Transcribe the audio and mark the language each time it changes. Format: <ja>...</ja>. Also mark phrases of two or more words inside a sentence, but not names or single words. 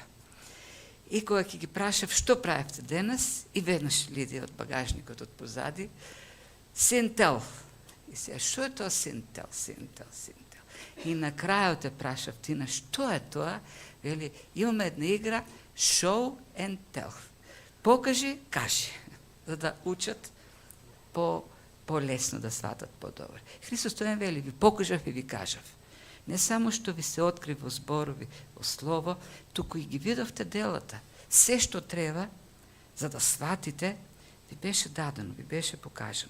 <mk>И кога ќе ги прашав што правевте денес, и веднаш Лидија од багажникот од позади, синтел. И сега, што е тоа синтел? И на крајот те прашав Тина, што е тоа? Вели, имаме една игра,</mk> <en>show and tell.</en> <mk>Покажи, кажи, за да учат по-лесно да сватат по-добре. Христос тоа вели, ви покажав и ви кажав. Не само што ви се откри во зборови, во слово, туку и ги видовте делата. Се што треба, за да сватите, ви беше дадено, ви беше покажано.</mk>